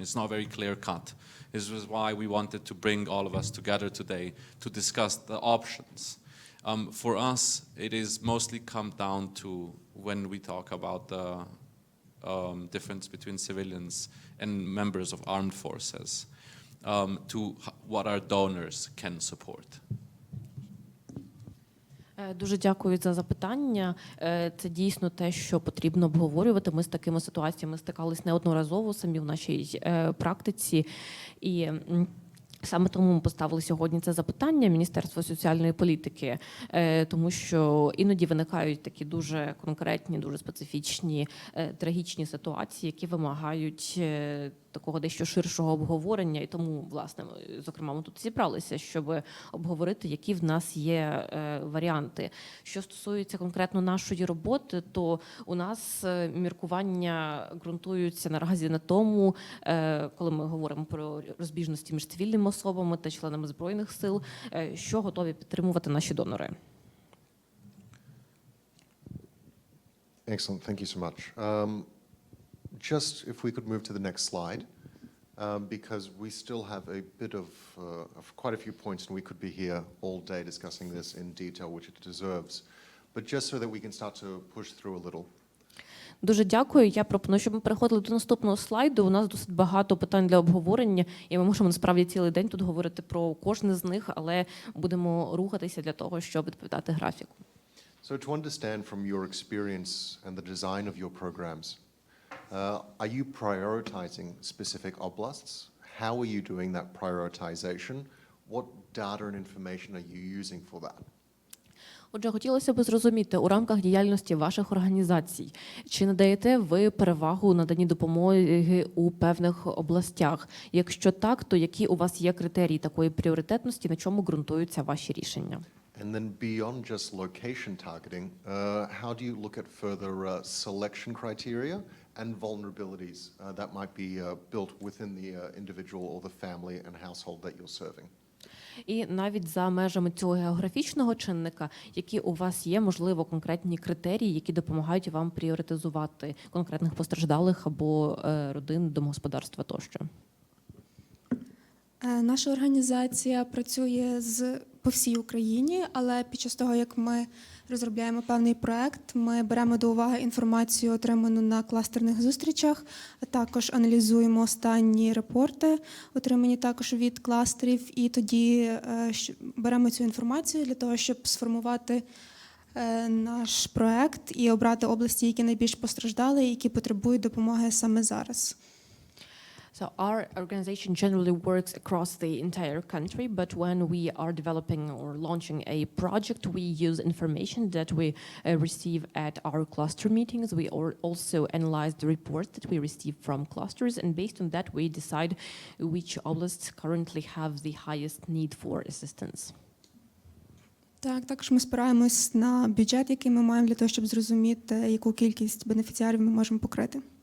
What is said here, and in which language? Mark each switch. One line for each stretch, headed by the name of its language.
English: It's not very clear cut. This was why we wanted to bring all of us together today to discuss the options. For us, it is mostly come down to when we talk about the difference between civilians and members of armed forces, to what our donors can support.
Ukrainian: Дуже дякую за запитання. Це дійсно те, що потрібно обговорювати. Ми з такими ситуаціями стикались неодноразово самі в нашій практиці. І саме тому ми поставили сьогодні це запитання Міністерства соціальної політики, тому що іноді виникають такі дуже конкретні, дуже специфічні, трагічні ситуації, які вимагають такого дещо ширшого обговорення. І тому, власне, зокрема, ми тут зібралися, щоб обговорити, які в нас є варіанти. Що стосується конкретно нашої роботи, то у нас міркування ґрунтуються наразі на тому, коли ми говоримо про розбіжності між цивільними особами та членами Збройних сил, що готові підтримувати наші донори.
English: Excellent, thank you so much. Just if we could move to the next slide, because we still have a bit of quite a few points, and we could be here all day discussing this in detail, which it deserves. But just so that we can start to push through a little.
Ukrainian: Дуже дякую. Я пропоную, щоб ми переходили до наступного слайду. У нас досить багато питань для обговорення, і ми можемо насправді цілий день тут говорити про кожне з них, але будемо рухатися для того, щоб відповідати графіку.
English: So to understand from your experience and the design of your programs, are you prioritizing specific oblasts? How are you doing that prioritization? What data and information are you using for that?
Ukrainian: Отже, хотілося б зрозуміти, у рамках діяльності ваших організацій, чи надаєте ви перевагу наданні допомоги у певних областях? Якщо так, то які у вас є критерії такої пріоритетності, на чому ґрунтуються ваші рішення?
English: And then beyond just location targeting, how do you look at further selection criteria and vulnerabilities that might be built within the individual or the family and household that you're serving?
Ukrainian: І навіть за межами цього географічного чинника, які у вас є, можливо, конкретні критерії, які допомагають вам пріоритизувати конкретних постраждалих або родин, домогосподарства тощо? Наша організація працює по всій Україні, але під час того, як ми розробляємо певний проект, ми беремо до уваги інформацію, отриману на кластерних зустрічах, а також аналізуємо останні репорти, отримані також від кластерів, і тоді беремо цю інформацію для того, щоб сформувати наш проект і обрати області, які найбільш постраждали і які потребують допомоги саме зараз.
English: So our organization generally works across the entire country, but when we are developing or launching a project, we use information that we receive at our cluster meetings. We also analyze the reports that we receive from clusters, and based on that, we decide which oblasts currently have the highest need for assistance.
Ukrainian: Так, також ми спираємось на бюджет, який ми маємо для того, щоб зрозуміти, яку кількість бенефіціарів ми можемо покрити.